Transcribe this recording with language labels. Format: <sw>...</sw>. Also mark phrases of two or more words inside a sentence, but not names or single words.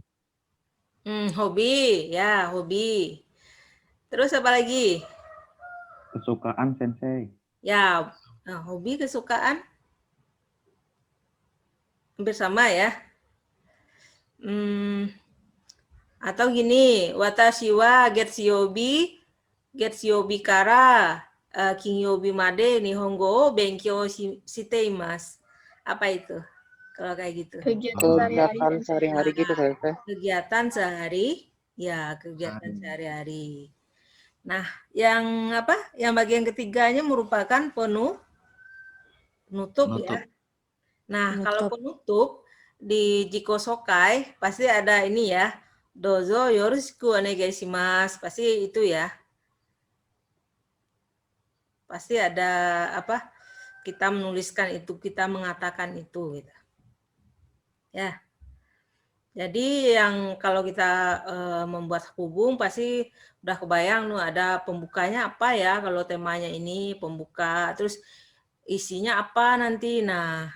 <id>Hobi, ya hobi. Terus apa lagi? Kesukaan Sensei. Ya, hobi kesukaan. Hampir sama ya. Atau gini,</id> <ja>私は月曜日から金曜日まで日本語を勉強しています.</ja> <id>Apa itu? Kalau kayak gitu. Kegiatan sehari-hari gitu kan teh. Kegiatan sehari, ya kegiatan sehari-hari. Nah, yang apa? Yang bagian ketiganya merupakan penutup ya. Nah, kalau penutup di</id> <ja>自己紹介</ja> <id>pasti ada ini ya.</id> <ja>どうぞよろしくお願いします.</ja> <id>Pasti itu ya. Pasti ada apa? Kita menuliskan itu, kita mengatakan itu gitu. Ya. Jadi yang kalau kita membuat hubung pasti udah kebayang tuh ada pembukanya apa ya kalau temanya ini pembuka, terus isinya apa nanti.</id>